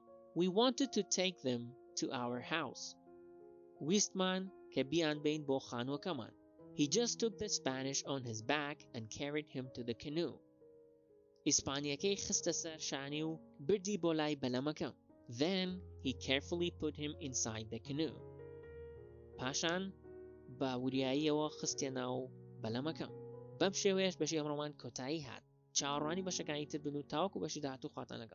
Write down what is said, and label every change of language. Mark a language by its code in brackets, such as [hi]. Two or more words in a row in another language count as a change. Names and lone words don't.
[en] We wanted to take them to our house. [ckb] ویستمان کە بیان بین بۆ خانووەکەمان. [en] He just took the Spanish on his back and carried him to the canoe. [ckb] ئیسپانیەکەی خستە سەر شانی و بردی بۆ لای بەلەمەکە. [en] Then he carefully put him inside the canoe. [ckb] پاشان بە وریاییەوە خستە ناو بەلەمەکە. بەم شێوەیەش بەشی ئەمڕۆمان کۆتایی هات. چاوەڕوانی بەشەکانی تر بن و تاوەکو بەشی داهاتوو خواتان لەگەڵ.